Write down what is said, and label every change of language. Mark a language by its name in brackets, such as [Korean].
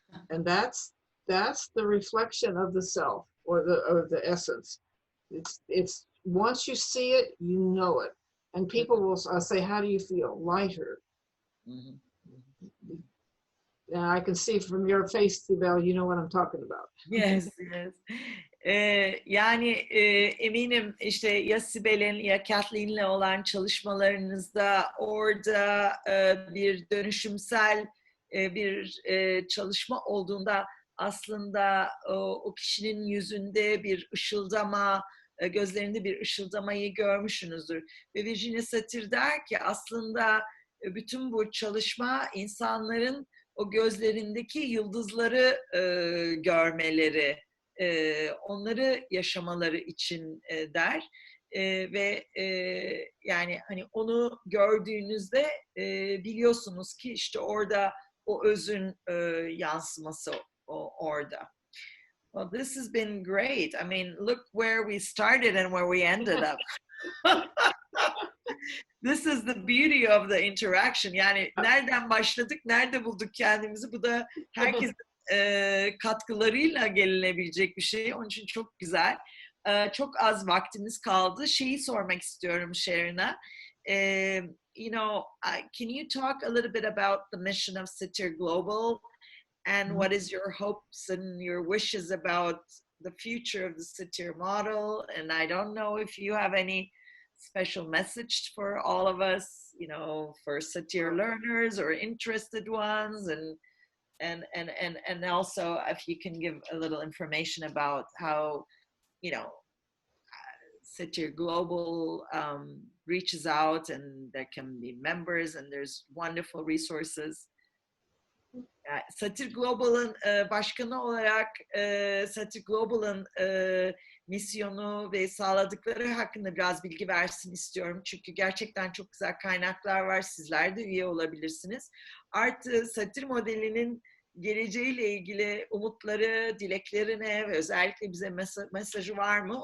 [English] And that's the reflection of the self or the essence. It's once you see it, you know it. And people will say, how do you feel? Lighter. Mm-hmm. And I can see from your face, Sibel, you know what I'm talking about. Yes, yes. [Turkish] Yani eminim işte ya Sibel'in ya Kathleen'le olan çalışmalarınızda orada bir dönüşümsel bir çalışma olduğunda aslında o kişinin yüzünde bir ışıldama, gözlerinde bir ışıldamayı görmüşsünüzdür. Ve Virginia Satir der ki aslında bütün bu çalışma insanların o gözlerindeki yıldızları görmeleri, onları yaşamaları için der. Ve yani hani onu gördüğünüzde biliyorsunuz ki işte orada o özün yansıması orada. [English] Well, this has been great. I mean, look where we started and where we ended up. This is the beauty of the interaction. [Turkish] Yani nereden başladık, nerede bulduk kendimizi? Bu da herkesin katkılarıyla gelinebilecek bir şey. Onun için çok güzel. Çok az vaktimiz kaldı. Şeyi sormak istiyorum Sharon'a. [English] You know, can you talk a little bit about the mission of Satir Global and what is your hopes and your wishes about the future of the Satir model? And I don't know if you have any special message for all of us, you know, for Satir learners or interested ones, and also if you can give a little information about how, you know, Satir Global reaches out and there can be members and there's wonderful resources. [Turkish] Satir Global'ın başkanı olarak Satir Global'ın misyonu ve sağladıkları hakkında biraz bilgi versin istiyorum. Çünkü gerçekten çok güzel kaynaklar var. Sizler de üye olabilirsiniz. Artı Satir modelinin geleceğiyle ilgili umutları, dilekleri ne ve özellikle bize mesajı var mı?